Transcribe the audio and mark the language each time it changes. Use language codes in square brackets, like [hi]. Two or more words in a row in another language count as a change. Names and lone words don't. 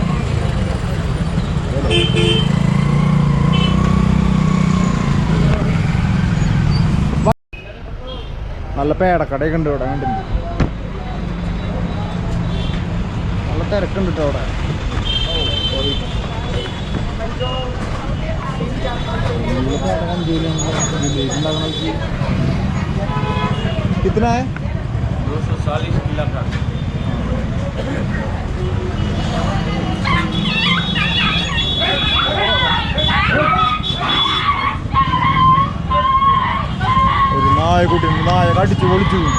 [ml] നല്ല പേടക്കടയൊക്കെ ഉണ്ട് ഇവിടെ കണ്ടില്ല നല്ല തിരക്കുണ്ട് കേട്ടോ അവിടെ [hi] कितना है 240 किलो का [ml] ഒരു നായക്കുട്ടി നായ കടിച്ചു പൊളിച്ചു